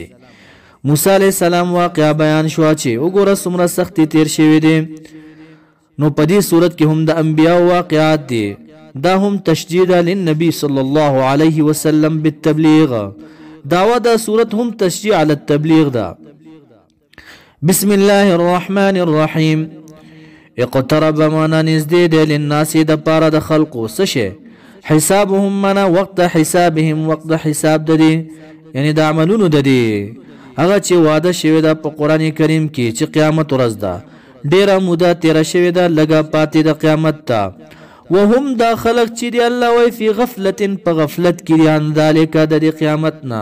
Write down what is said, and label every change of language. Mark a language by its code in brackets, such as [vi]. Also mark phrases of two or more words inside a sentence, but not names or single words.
[ps] موسی علیه السلام واقعه بیان شو چې وګوره څومره سختی تیر شوی دی. نو په دې صورت کې هم د انبیاء واقعات دي. دا هم [ar] تشجیع للنبی صلی الله علیه وسلم بالتبلیغ. [ps] دعوه د صورت هم [ar] تشجیع علی التبلیغ [ps] ده. [ar] بسم الله الرحمن الرحیم. [ps] اقترب مانا نزدې دی للناس د پاره د خلقو څه شی حسابهم مانا وقت حسابهم وقت حساب د دې یعنی د عملونو د دې هغه چې وعده شوی ده په قرآن کریم کې چې قیامت ورځ ده ډیره موده تیره شوې ده لږه پاتې د قیامت ته. وهم دا خلق چې دی الله وایي [ar] فی غفلت [ps] په غفلت کې دي [ar] عن ذلک [ps] د دې قیامت نه.